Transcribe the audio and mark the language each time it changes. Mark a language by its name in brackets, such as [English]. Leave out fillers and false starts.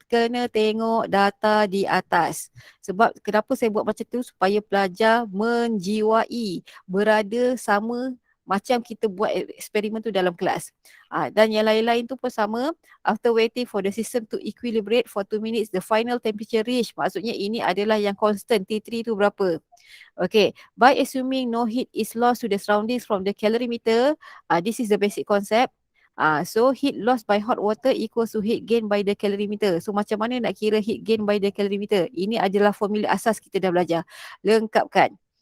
[Malay] Kena tengok data di atas. Sebab kenapa saya buat macam tu? Supaya pelajar menjiwai, berada sama macam kita buat eksperimen tu dalam kelas. Dan yang lain-lain tu pun sama. [English] After waiting for the system to equilibrate for 2 minutes, the final temperature reach. [Malay] Maksudnya ini adalah yang constant, T3 tu berapa? [English] Okay, by assuming no heat is lost to the surroundings from the calorimeter, this is the basic concept. So heat lost by hot water equals to heat gain by the calorimeter. [Malay] So macam mana nak kira [English] heat gain by the calorimeter? [Malay] Ini adalah formula asas kita dah belajar. Lengkapkan.